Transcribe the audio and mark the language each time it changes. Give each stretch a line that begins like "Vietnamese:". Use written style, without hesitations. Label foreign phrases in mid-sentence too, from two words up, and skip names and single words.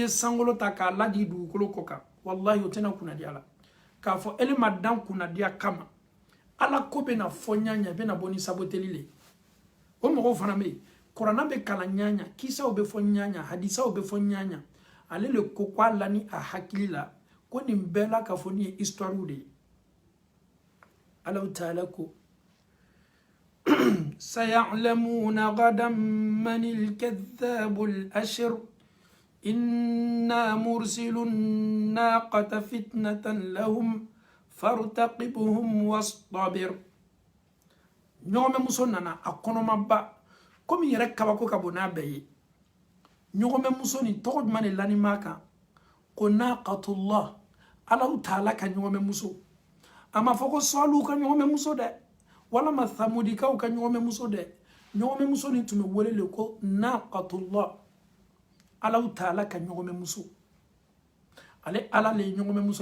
Bambara: sankolo ta k'a lajigi dugukolo kɔ kan wallahi o tɛna kunnadiya la k'a fɔ ele ma dan kunnadiya kama ala ko bɛna fɔ ɲaɲa bɛna bɔ ni saboteli le o mɔgɔw fana bɛ yen kuranna bɛ kalan ɲaɲa kisaw bɛ fɔ ɲaɲa hadisaw bɛ fɔ ɲaɲa ale le ko k'a la ni a hakili la ko nin bɛɛ la k'a fɔ nin ye
French: histoire de
Bambara: ye
Arabic: الله تعالى
Bambara: ko
Arabic: سيعلمون غدا من الكذاب الأشر إنا مرسل الناقة فتنة لهم فارتقبهم واصطبر
Bambara: ɲɔgɔmɛ muso nana a kɔnɔma ba komi yɛrɛ kabako ka bon n'a bɛɛ ye ɲɔgɔmɛ muso ni tɔgɔ jumɛn de lanima kan ko naqatullah
Arabic: الله تعالى
Bambara: ka ɲɔgɔmɛ muso a ma fɔ ko sɔliw ka ɲɔgɔmɛ muso dɛ walama samudikaw ka ɲɔgɔmɛ muso dɛ ɲɔgɔmɛ muso ni tun bɛ welele ko naqatullah
Arabic: الله تعالى
Bambara: ka ɲɔgɔmɛ muso ale ala le ye ɲɔgɔmɛ muso